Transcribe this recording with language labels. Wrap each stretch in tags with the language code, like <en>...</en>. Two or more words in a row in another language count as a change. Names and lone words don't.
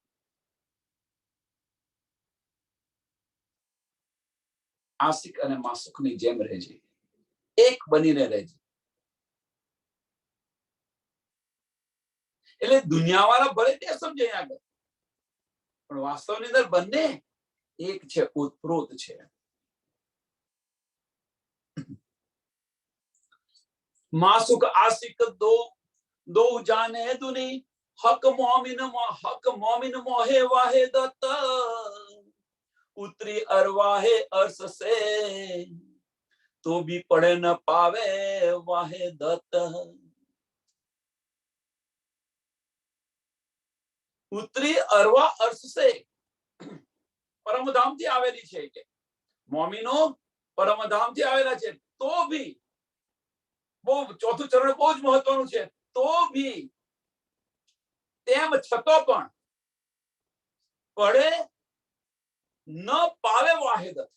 <gu>આશિક અને માસુકની જેમ રહેજે, એક બનીને રહેજે. એટલે દુનિયા વાળા ભલે તે સમજે આગળ, પણ વાસ્તવની અંદર બંને એક છે, ઓતપ્રોત છે.</gu> <hi>मासुक आशिक दो जाने दुनी, हक मोमिन मोहे वाहिदत, उतरी अरवाहे अर्श से तो भी पढ़े न पावे वाहिदत. उतरी अरवा अर्श से,</hi> <gu>પરમધામ થી આવેલી છે કે મોમિનો પરમધામ થી આવેલા છે,</gu> <hi>तो भी</hi> <gu>બહુ ચોથું ચરણ બહુ જ મહત્વનું છે,</gu> <hi>तो भी</hi> <gu>તેમ છતો પણ</gu> <hi>पड़े न पावे वाहिदत.</hi>